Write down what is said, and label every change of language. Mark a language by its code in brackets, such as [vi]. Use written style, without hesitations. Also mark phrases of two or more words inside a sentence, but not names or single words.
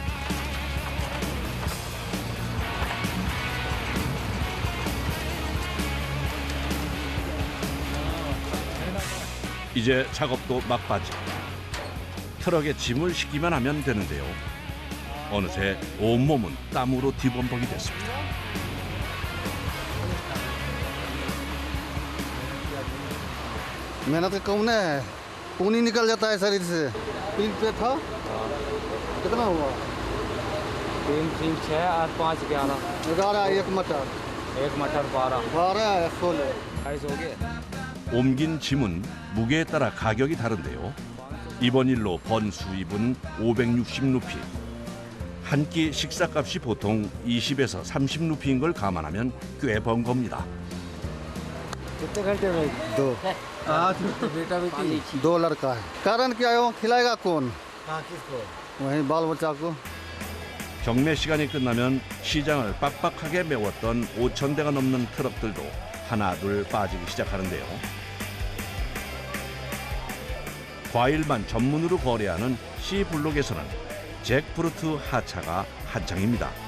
[ko] 이제 작업도 막바지. 트럭에 짐을 싣기만 하면 되는데요. 어느새 온몸은 땀으로 뒤범벅이 됐습니다. [hi] मेहनत कम नहीं है, खून ही निकल जाता है शरीर से। 3 पे था, कितना हुआ? 3, 3, 6 और 5, 11, 11, 1 मटर, 1 मटर 12, 12, 16। 22 हो गए। [ko] 옮긴 짐은 무게에 따라 가격이 다른데요. 이번 일로 번 수입은 560루피. 한 끼 식사값이 보통 20에서 30루피인 걸 감안하면 꽤 번 겁니다. [hi] कितने घंटे में? 2। बेटा बेटी 2 लड़का है। कारण क्या है? वो खिलाएगा कौन? किसको? वही बाल बच्चा को। [ko] 경매 시간이 끝나면 시장을 빡빡하게 메웠던 5,000대가 넘는 트럭들도 하나둘 빠지기 시작하는데요. 과일만 전문으로 거래하는 C블록에서는 잭프루트 하차가 한창입니다.